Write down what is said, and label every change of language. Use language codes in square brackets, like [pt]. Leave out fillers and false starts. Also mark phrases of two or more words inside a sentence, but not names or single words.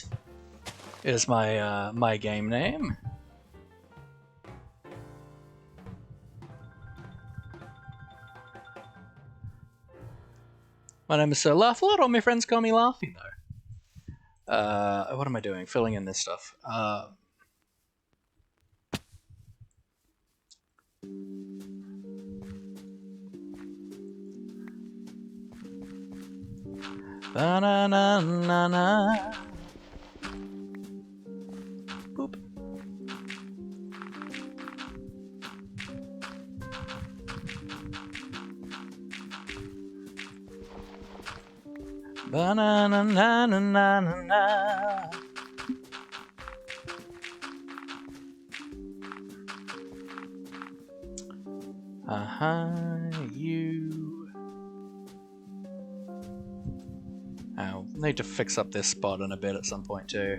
[en] Is my game name. My name is Sir Laugh-A-Lot, all my friends call me Laughy, though. What am I doing? Filling in this stuff. Ba-na-na-na-na. Boop. Ba-na-na-na-na-na-na. You. I'll need to fix up this spot in a bit at some point too.